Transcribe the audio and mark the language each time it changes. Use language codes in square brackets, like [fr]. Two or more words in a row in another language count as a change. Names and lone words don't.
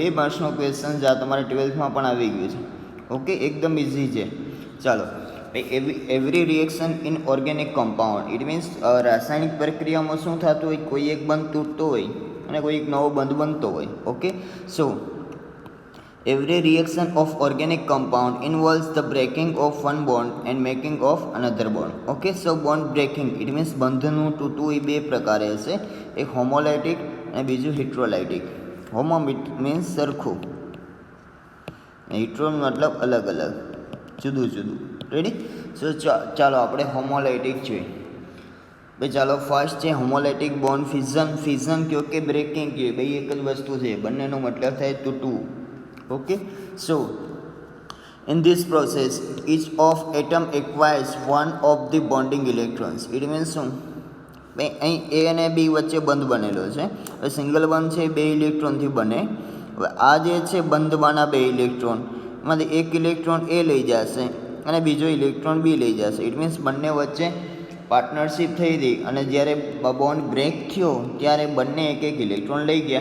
[gu] 2 [en] marks question [gu] જે આ તમારે 12થમાં પણ આવી ગયું છે. ઓકે, એકદમ ઇઝી છે. ચાલો, [en] every reaction in organic compound, it means [gu] રાસાયણિક પ્રક્રિયામાં શું થતું હોય, કોઈ એક બંધ તૂટતો હોય અને કોઈ એક નવો બંધ બનતો હોય. [en] okay, so every reaction of organic compound involves the breaking of one bond and making of another bond. [gu] Okay, so bond breaking, it means બંધનું તૂટવું એ 2 પ્રકારે હશે, એક હોમોલાઇટિક અને બીજું હિટ્રોલાઇટિક. હોમો મીન્સ સરખું, હિટ્રો મતલબ અલગ અલગ, જુદું જુદું. [en] ready? so [gu] ચાલો આપણે હોમોલાઇટિક જોઈએ. ભાઈ ચાલો, ફર્સ્ટ છે [en] homolytic bond fission. [gu] ફિઝન કયો કે બ્રેકિંગ કયો, ભાઈ એક જ વસ્તુ છે, બંનેનો મતલબ થાય તૂટવું. [en] Okay, so in this process each of atom acquires one of the bonding electrons. It means [gu] શું, અહીં એ અને બી વચ્ચે બંધ બનેલો છે. હવે સિંગલ બંધ છે 2 ઇલેક્ટ્રોનથી બને. હવે આ જે છે બંધમાંના 2 ઇલેક્ટ્રોન, એમાંથી એક ઇલેક્ટ્રોન એ લઈ જશે અને બીજો ઇલેક્ટ્રોન બી લઈ જશે. [en] it means [gu] બંને વચ્ચે પાર્ટનરશિપ થઈ હતી અને જ્યારે [en] bond break [gu] થયો ત્યારે બંને એક એક ઇલેક્ટ્રોન લઈ ગયા.